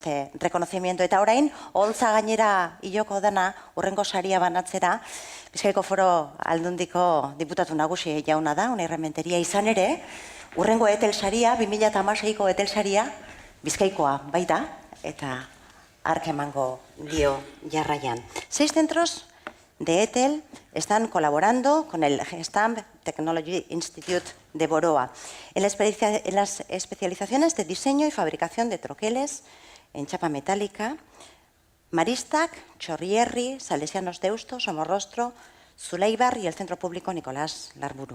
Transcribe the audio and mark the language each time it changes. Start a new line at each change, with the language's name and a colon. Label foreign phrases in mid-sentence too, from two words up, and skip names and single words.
Spanish: este reconocimiento.
Basque: Eta orain, oholtza gainera iloko dana, urrengo saria banatzera, Bizkaiko Foro Aldundiko diputatu nagusi jauna da, Unai Rementeria izan ere, urrengo Etel saria, 2016ko Etel saria, Bizkaikoa baita, eta ark emango dio jarraian.
Spanish: 6 centros de Etel están colaborando con el Gestamp Technology Institute de Boroa en las especializaciones de diseño y fabricación de troqueles en chapa metálica, Maristak, Chorrierri, Salesianos Deusto, Somorrostro, Zuleibar y el Centro Público Nicolás Larburu.